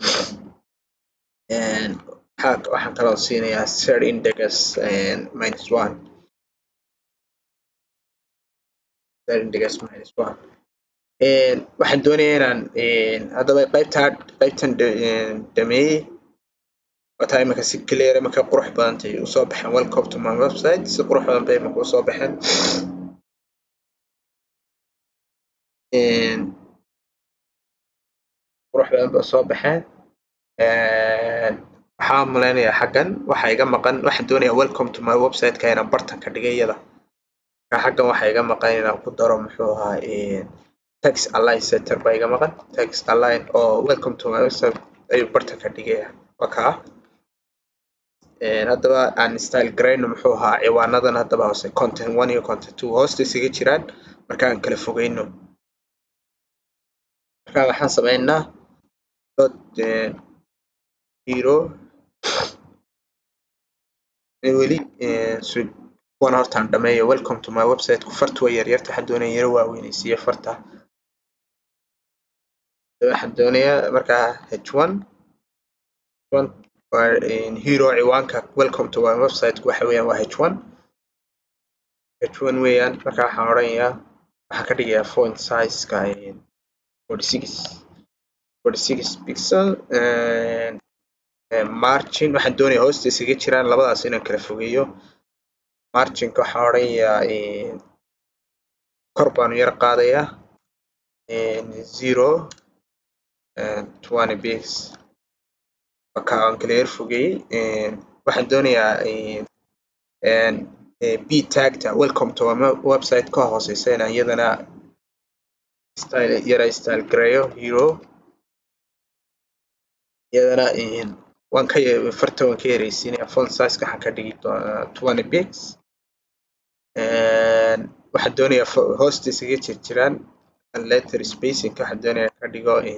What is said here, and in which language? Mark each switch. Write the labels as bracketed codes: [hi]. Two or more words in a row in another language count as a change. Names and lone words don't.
[so] waxaan kaloo siinayaa [en] set index [so] -1. waxaan doonayaa inaan hadaba qaybtan dhameeyey wataa iminka si clear iminka qurux badantay usoo baxeen. [en] welcome to my website. [so] si qurux badan bay iminka usoo baxeen. qurux badan bay usoo baxeen. waxaan maleynayaa xaggan waxa iga maqan waxaan doonayaa [en] welcome to my website [so] ka inaan bartan ka dhigay iyada xaggan waxa iga maqan inaan ku daro muxuu ahaa [en] text align center [so] baa iga maqan [en] text align [so] oo [en] welcome to my website [so] ayuu bartan ka dhigaya wakaa haddaba aan style garayno muxuu ahaa ciwaanadan haddaba hoose content 1 iyo content 2 hoosta isaga jiraan marka aan kala fogeyno marka waxaan sameynaa [en] dot hero [so] weli kuwan hortaan dhameeyo [en] welcome to my website [so] ku farta way yaryarta waxaan doonayaa yaro waaweynaysiiyo farta waxaan doonayaa markaa h1 hero ciwaanka [en] welcome to my website [so] waxa weeyaan waa h1 weeyaan markaa waxaan odhanayaa waxaan ka dhigayaa [en] font size-ka [so] 46 [en] pixel margin [so] waxaan doonayaa hoosta isaga jiraan labadaas inaan kala fogeeyo marginka waxaan odhanayaa kor baanu yar qaadayaa 0.20 px marka aan kala yar fogeeyey waxaan doonayaa b tagta [en] welcome to my website [so] ka hooseysa inaan iyadana style gareeyo hero iyadana waan ka yareysiinaya [en] font size-ka [so] waxaan ka dhigi doonaa 20 px waxaan doonayaa hoosta isaga jiraan [en] letter spacing [so] waxaan doonayaa ka dhigo